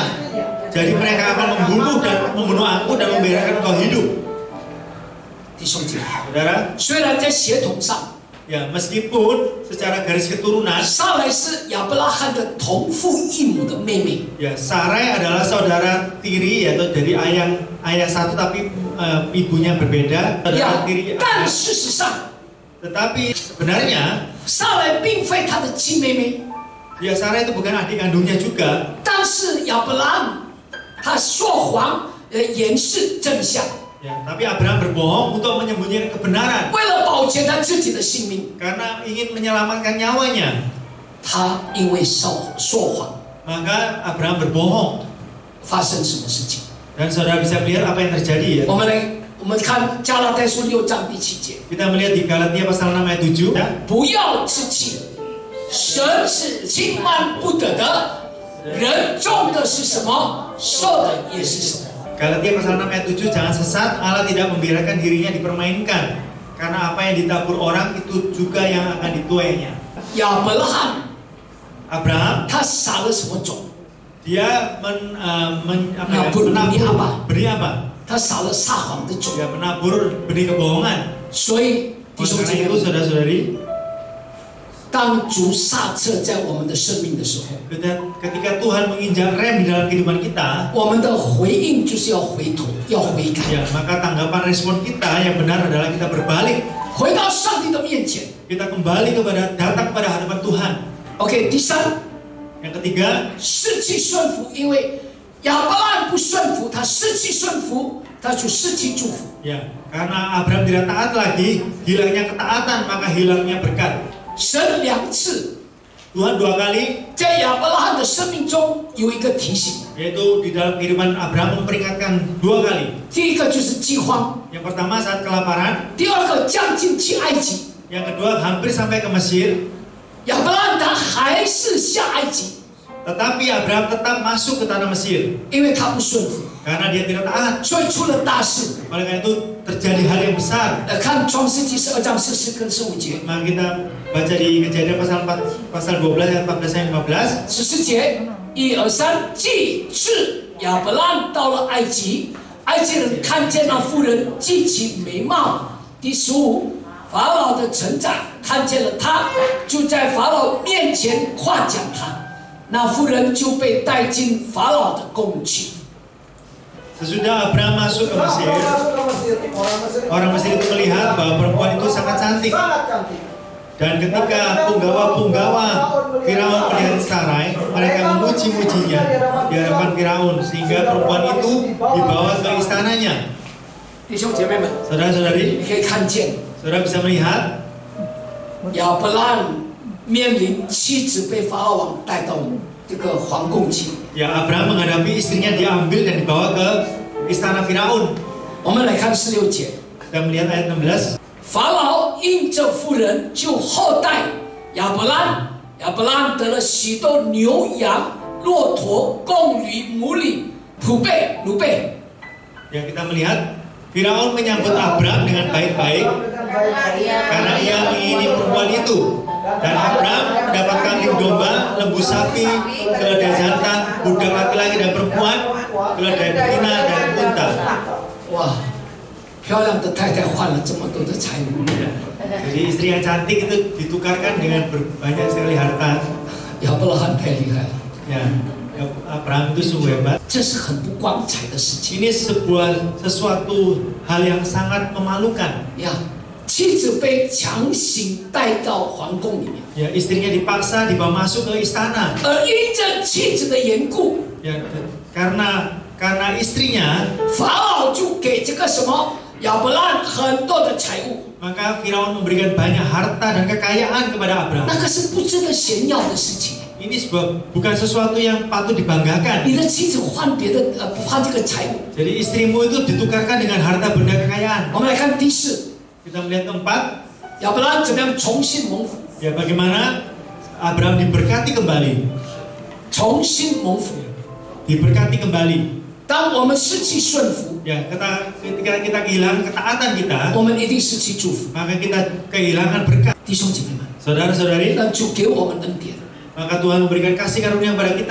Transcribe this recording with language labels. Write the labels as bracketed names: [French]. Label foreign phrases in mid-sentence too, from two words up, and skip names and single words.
[Indonesian] Jadi mereka akan membunuh aku dan membiarkan engkau hidup." [Chinese] 弟兄姐妹， [Indonesian] Saudara, [Chinese] 虽然在血统上， [Indonesian] ya meskipun secara garis keturunan, [Chinese] 撒来是亚伯拉罕的同父异母的妹妹， [Indonesian] ya Sarai adalah saudara tiri yaitu dari ayah satu tapi ibunya berbeda, saudara tiri. [Chinese] 但事实上， [Indonesian] Tetapi sebenarnya [Chinese] 撒来并非他的亲妹妹。 [Indonesian] ya Sarai itu bukan adik kandungnya juga. [Chinese] 但是亚伯拉罕他说谎，掩饰真相， [Indonesian] Ya, tapi Abraham berbohong untuk menyembunyikan kebenaran [Chinese] 为了保全他自己的性命， [Indonesian] karena ingin menyelamatkan nyawanya. [Chinese] 他因为说谎， [Indonesian] Maka Abraham berbohong. [Chinese] 发生什么事情？ [Indonesian] Dan saudara bisa melihat apa yang terjadi ya. [Chinese] 我们看加拉太书6章第7节， [Indonesian] Kita melihat di Galatia pasal 6 ayat 7. Ya. [Chinese] 不要自欺，神是轻慢不得的，人种的是什么，受的也是什么。 [Indonesian] Galatia pasal 6 ayat 7, jangan sesat, Allah tidak membiarkan dirinya dipermainkan. Karena apa yang ditabur orang itu juga yang akan dituainya. [Chinese] 亚伯拉罕 [Indonesian] Abraham [Chinese] 他撒了什么种？ [Indonesian] dia Menabur benih apa? benih apa? [Chinese] 他撒了撒谎的种。 [Indonesian] Dia menabur benih kebohongan. [Chinese] 所以弟兄姐 [Indonesian] Karena [Chinese] 妹 [Indonesian] itu [Chinese] 们， [Indonesian] saudara-saudari, [Chinese] 当主刹车在我们的生命的时候， [Indonesian] ketika Tuhan menginjak rem di dalam kehidupan kita, [Chinese] 我们的回应就是要回头，要悔改， [Indonesian] ya maka tanggapan respon kita yang benar adalah kita berbalik, [Chinese] 回到上帝的面前。 [Indonesian] kita kembali datang pada hadapan Tuhan. [Chinese] OK， 第三， [Indonesian] Yang ketiga, [Chinese] 失去顺服，因为亚伯拉罕不顺服，他失去顺服，他就失去祝福。 [Indonesian] ya karena Abraham tidak taat lagi, hilangnya ketaatan maka hilangnya berkat. [Chinese] 神2次 [Indonesian] Tuhan 2 kali [Chinese] 在亚伯拉罕的生命中有一个提醒， [Indonesian] yaitu di dalam kehidupan Abraham memperingatkan 2 kali. [Chinese] 第一个就是饥荒， [Indonesian] Yang pertama saat kelaparan, [Chinese] 第二个将近去埃及。 [Indonesian] yang kedua hampir sampai ke Mesir, [Chinese] 亚伯拉罕他还是下埃及， [Indonesian] tetapi Abraham tetap masuk ke tanah Mesir [Chinese] 因为他不顺服， [Indonesian] karena dia tidak taat. [Chinese] 所以出了大事。 [Indonesian] Oleh karena itu terjadi hal yang besar. [Chinese] 看创世纪12章14跟15节。 [Indonesian] Maka kita baca di Kejadian pasal 12 ayat 14 dan 15. [Chinese] 14 节1、2、3，既是亚伯拉罕到了埃及，埃及人看见那妇人极其美貌。第15，法老的臣长看见了他，就在法老面前夸奖他，那妇人就被带进法老的宫去。 [Indonesian] Sesudah Abraham masuk ke Mesir, orang Mesir itu melihat bahwa perempuan itu sangat cantik. Dan ketika punggawa-punggawa Firaun melihat Sarai, mereka memuji-mujinya di hadapan Firaun sehingga perempuan itu dibawa ke istananya. [Chinese] 弟兄姐妹们， [Indonesian] Saudara-saudari, [Chinese] 你可以看见 [Indonesian] saudara bisa melihat [Chinese] 亚伯拉罕面临妻子被法老王带到这个皇宫去。 [Indonesian] ya Abraham menghadapi istrinya diambil dan dibawa ke istana Firaun. [Chinese] 我们来看16节， [Indonesian] Kita melihat ayat 16. [Chinese] 法老因这妇人就厚待亚伯拉罕，亚伯拉罕得了许多牛羊、骆驼、公驴、母驴、仆婢、奴婢。 [Indonesian] Yang kita melihat Firaun menyambut Abraham dengan baik-baik karena ia mengingini perempuan itu. Dan Abraham mendapat kambing domba, lembu sapi, keledai jantan, budak laki-laki dan perempuan, keledai betina dan unta. [Chinese] 哇，漂亮的太太换了这么多的财物， [Indonesian] Jadi istri yang cantik itu ditukarkan dengan banyak sekali harta. [Chinese] 亚伯拉罕太厉害了， [Indonesian] Ya, Abraham itu sungguh hebat. [Chinese] 这是很不光彩的事情 [Indonesian] Ini sesuatu hal yang sangat memalukan. [Chinese] 呀。妻子被强行带到皇宫里面， [Indonesian] Ya, istrinya dipaksa dibawa masuk ke istana. [Chinese] 而因着妻子的缘故， [Indonesian] Ya, karena istrinya, [Chinese] 法老就给这个什么亚伯拉罕很多的财物， [Indonesian] maka Firaun memberikan banyak harta dan kekayaan kepada Abraham. [Chinese] 那个是不值得炫耀的事情。 [Indonesian] Ini bukan sesuatu yang patut dibanggakan. [Chinese] 你的妻子换别的换这个财物。 [Indonesian] Jadi istrimu itu ditukarkan dengan harta benda kekayaan. [Chinese] 我们来看第四， [Indonesian] Kita melihat keempat, [Chinese] 亚伯拉罕怎么样重新蒙福？ [Indonesian] ya bagaimana Abraham diberkati kembali. [Chinese] 重新蒙福。 [Indonesian] Diberkati kembali. [Chinese] 当我们失去顺服， [Indonesian] Ya, ketika kita kehilangan ketaatan kita, [Chinese] 我们一定失去祝福。 [Indonesian] maka kita kehilangan berkat. [Chinese] 弟兄姐妹们， [Indonesian] Saudara-saudari, [Chinese] 让主给我们恩典， [Indonesian] maka Tuhan memberikan kasih karunia kepada kita